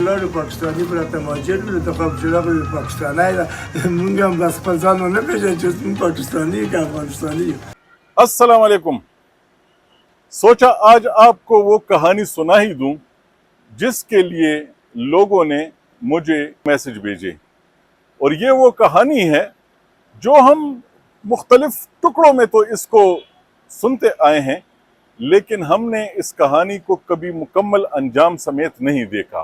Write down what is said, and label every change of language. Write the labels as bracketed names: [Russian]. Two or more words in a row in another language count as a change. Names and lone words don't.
[Persian] پاکستانی براته مهاجر بوده تا خب شده بود [Pashto] پاکستانی را مونږ هم بس خپل ځان نه پېژنو چې موږ پاکستانی یو که افغانستانی یو. [Arabic] السلام علیکم. [Urdu] سوچا آج آپ کو وہ کہانی سنا ہی دوں جس کے لیے لوگوں نے مجھے میسج بھیجے، اور یہ وہ کہانی ہے جو ہم مختلف ٹکڑوں میں تو اس کو سنتے آئے ہیں، لیکن ہم نے اس کہانی کو کبھی مکمل انجام سمیت نہیں دیکھا۔